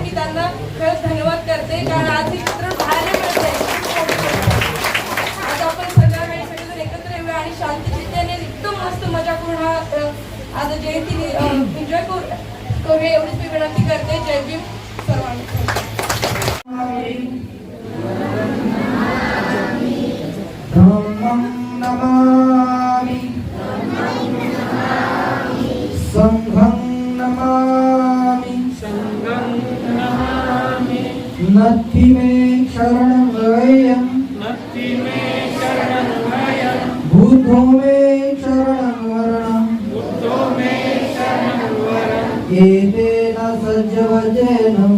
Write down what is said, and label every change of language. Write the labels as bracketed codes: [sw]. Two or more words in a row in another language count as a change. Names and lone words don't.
[mr] मी त्यांना खरंच धन्यवाद करते कारण आज हे चित्र पाहायला मिळतंय. आज आपण सगळेजण एकत्र येऊया आणि शांतचित्ताने एकदम मस्त मजा करून हा आज जयंती एन्जॉय करूया एवढीच मी विनंती करते. जय भीम सर्वांना. [pi] धम्मं नमामि संघं नमामि नत्थि मे शरणं वयं बुद्धो मे शरणं वरणं एतेन सज्जवजेन